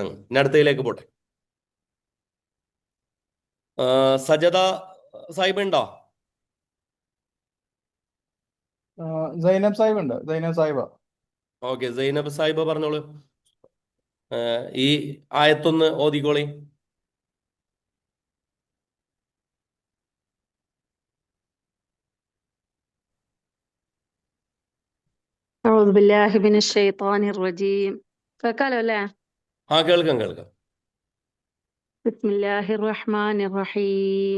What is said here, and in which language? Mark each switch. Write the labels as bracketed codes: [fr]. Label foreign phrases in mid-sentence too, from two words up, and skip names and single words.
[ml] ഇനി അടുത്തതിലേക്ക് പോട്ടെ. സജദ സാഹിബ് ഉണ്ടോ? സൈനബ് സാഹിബ് ഉണ്ട്. സൈനബ് സാഹിബ. ഓക്കെ, സൈനബ് സാഹിബ് പറഞ്ഞോളൂ. ഈ ആയത്തൊന്ന് ഓതിക്കോളി. [ar] أعوذ بالله من الشيطان الرجيم. فقالوا لا. [ml] കേൾക്കാം. [ar] بسم الله الرحمن الرحيم.